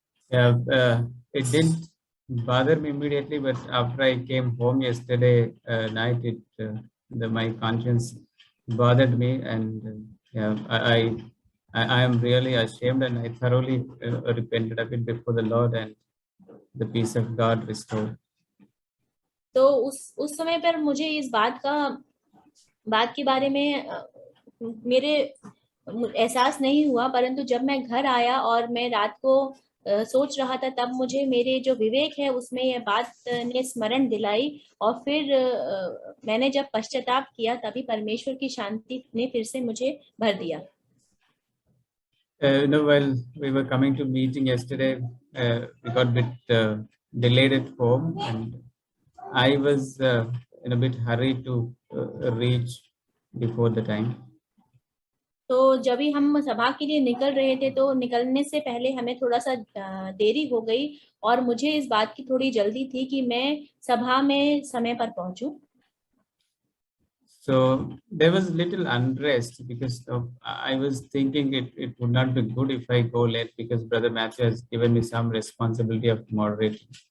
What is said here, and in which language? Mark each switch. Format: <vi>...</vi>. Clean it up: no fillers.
<en>It didn't bother me immediately, but after I came home yesterday night, my conscience bothered me, and I am really ashamed, and I thoroughly repented of it before the Lord, and the peace of God restored.</en> <hi>तो उस समय पर मुझे इस बात के बारे में मेरे एहसास नहीं हुआ, परंतु जब मैं घर आया और मैं रात को सोच रहा था, तब मुझे मेरे जो विवेक है उसमें यह बात ने स्मरण दिलाई, और फिर मैंने जब पश्चाताप किया तभी परमेश्वर की शांति ने फिर से मुझे भर दिया।</hi> <en>While we were coming to meeting yesterday, we got a bit delayed at home, and I was in a bit hurry to reach before the time.</en> <hi>तो जब भी हम सभा के लिए निकल रहे थे, तो निकलने से पहले हमें थोड़ा सा देरी हो गई, और मुझे इस बात की थोड़ी जल्दी थी कि मैं सभा में समय पर पहुंचूं।</hi> <en>So there was little unrest because I was thinking it would not be good if I go late, because Brother Matthew has given me some responsibility of moderating.</en>